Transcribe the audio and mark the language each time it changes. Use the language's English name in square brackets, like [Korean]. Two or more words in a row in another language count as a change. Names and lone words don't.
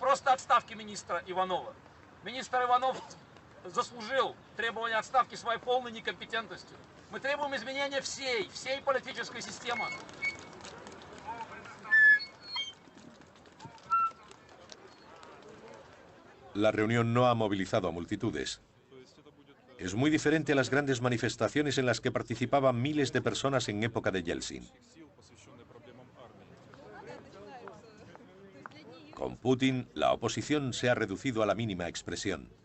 [Russian] просто отставки министра Иванова. Министр Иванов заслужил требование отставки своей полной некомпетентностью. Мы требуем изменения всей политической системы. [Spanish] La reunión no ha movilizado a multitudes. Es muy diferente a las grandes manifestaciones en las que participaban miles de personas en época de Yeltsin. Con Putin, la oposición se ha reducido a la mínima expresión.